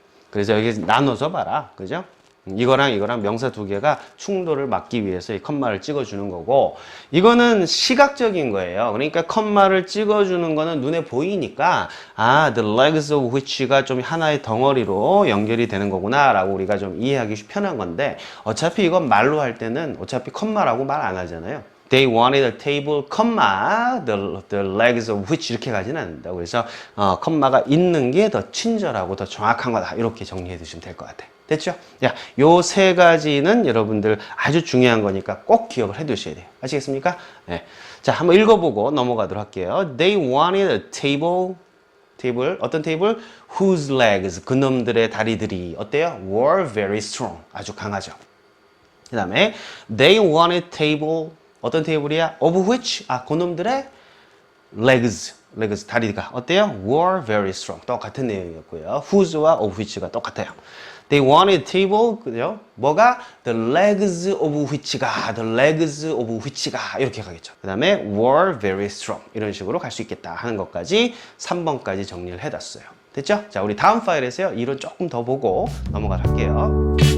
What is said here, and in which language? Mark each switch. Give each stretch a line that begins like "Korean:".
Korean: 그래서 여기 나눠서 봐라. 그죠? 이거랑 명사 두 개가 충돌을 막기 위해서 이 컴마를 찍어주는 거고 이거는 시각적인 거예요. 그러니까 컴마를 찍어주는 거는 눈에 보이니까 아, the legs of which 가 좀 하나의 덩어리로 연결이 되는 거구나 라고 우리가 좀 이해하기 편한 건데 어차피 이건 말로 할 때는 어차피 컴마라고 말 안 하잖아요.
English: They wanted a table, the legs of which 이렇게 가지는 않는다고.
Korean: 그래서 컴마가 있는 게 더 친절하고 더 정확한 거다. 이렇게 정리해 두시면 될 것 같아요. 됐죠? 야, 요 세 가지는 여러분들 아주 중요한 거니까 꼭 기억을 해 두셔야 돼요. 아시겠습니까? 네. 자, 한번 읽어보고 넘어가도록 할게요.
English: They wanted a table, 어떤 테이블?
Korean: Whose legs, 그놈들의 다리들이 어때요?
English: Were very strong, 아주 강하죠.
Korean: 그 다음에 They wanted table, 어떤 테이블이야? Of which, 그놈들의 legs, 다리가 어때요?
English: Were very strong, 똑같은 내용이었고요.
Korean: Whose와 of which가 똑같아요.
English: They wanted table, 그죠?
Korean: 뭐가?
English: The legs of which가 이렇게 가겠죠.
Korean: 그 다음에 were very strong 이런 식으로 갈 수 있겠다 하는 것까지 3번까지 정리를 해놨어요. 됐죠? 자, 우리 다음 파일에서요. 이론 조금 더 보고 넘어가도록 할게요.